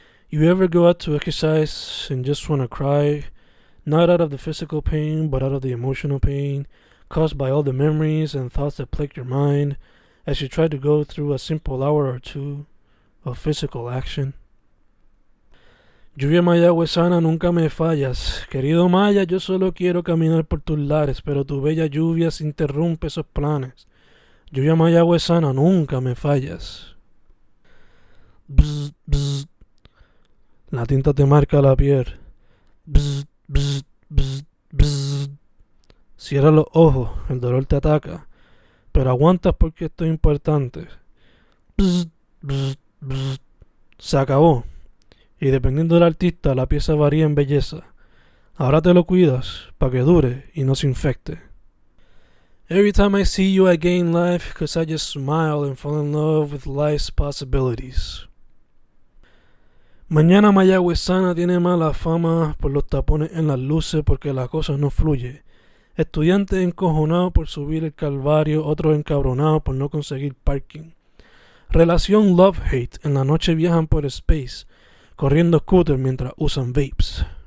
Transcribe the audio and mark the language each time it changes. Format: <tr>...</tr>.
<en>You ever go out to exercise and just want to cry, not out of the physical pain, but out of the emotional pain caused by all the memories and thoughts that plague your mind as you try to go through a simple hour or two of physical action?</en> <es>Lluvia mayagüezana, nunca me fallas. Querido Maya, yo solo quiero caminar por tus lares, pero tu bella lluvia se interrumpe esos planes. Lluvia mayagüezana, nunca me fallas. Bzz, bzz. La tinta te marca la piel. Bzz, bzz, bzz, bzz. Cierra los ojos, el dolor te ataca, pero aguantas porque esto es importante. Bzz, bzz, bzz. Se acabó. Y dependiendo del artista, la pieza varía en belleza. Ahora te lo cuidas para que dure y no se infecte.</es> <en>Every time I see you, I gain life because I just smile and fall in love with life's possibilities.</en> <es>Mañana mayagüezana tiene mala fama por los tapones en las luces porque la cosa no fluye. Estudiantes encojonados por subir el calvario, otros encabronados por no conseguir parking. Relación love-hate, en la noche viajan por space, corriendo scooter mientras usan vapes.</es>